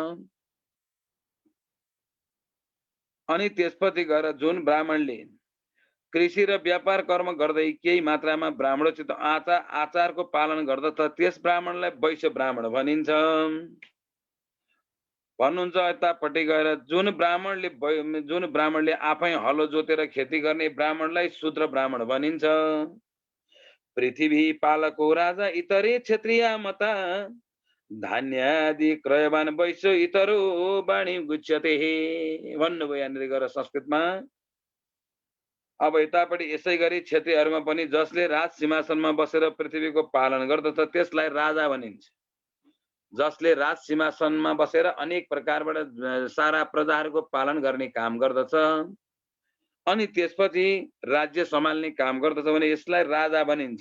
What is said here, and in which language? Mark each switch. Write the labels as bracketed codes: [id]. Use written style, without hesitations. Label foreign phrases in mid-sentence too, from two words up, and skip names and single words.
[ne] अनि त्यसपछि गएर जुन ब्राह्मणले कृषि र व्यापार कर्म गर्दै केही मात्रामा ब्राह्मणोचित आचारको पालन गर्दछ त्यस ब्राह्मणलाई वैश्य ब्राह्मण भनिन्छ। भन्नुहुन्छ यतापट्टि गएर, जुन ब्राह्मणले आफै हलो जोतेर खेती गर्ने ब्राह्मणलाई शूद्र ब्राह्मण भनिन्छ। [sa] पृथ्वी पालको राजा इतरे क्षत्रिय मता धान्यादि क्रयवान वैश्य इतरो वाणी गुच्छते [ne] भन्नुभयो यहाँनिर गएर संस्कृतमा। अब यतापट्टि यसै गरी क्षत्रियहरूमा पनि जसले राज सिंहासनमा बसेर पृथ्वीको पालन गर्दछ त्यसलाई राजा भनिन्छ। जसले राज सिंहासनमा बसेर अनेक प्रकारबाट सारा प्रजाहरूको पालन गर्ने काम गर्दछ अनि त्यसपछि राज्य सम्हाल्ने काम गर्दछ भने यसलाई राजा भनिन्छ।